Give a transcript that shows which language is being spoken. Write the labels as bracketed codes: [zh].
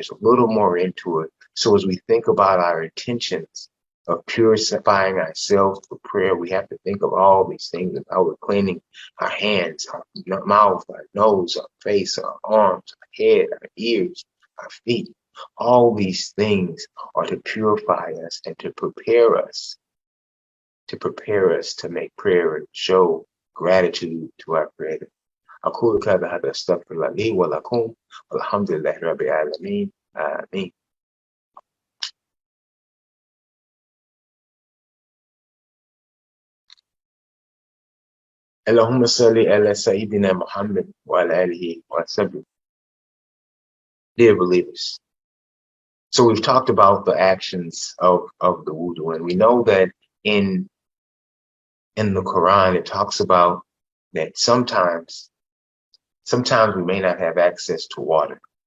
[en] There's a little more into it. So as we think about our intentions of purifying ourselves for prayer, we have to think of all these things and how we're cleaning our hands, our mouth, our nose, our face, our arms, our head, our ears, our feet. All these things are to purify us and to prepare us to make prayer and show gratitude to our Creator. [ar] أقول هذا أستغفر الله لي ولكم والحمد لله رب العالمين آمين. اللهم صل على سيدنا محمد وعلى آله وسلم. [en] Dear believers, so we've talked about the actions of the wudu, and we know that in the Quran it talks about that sometimes we may not have access to water.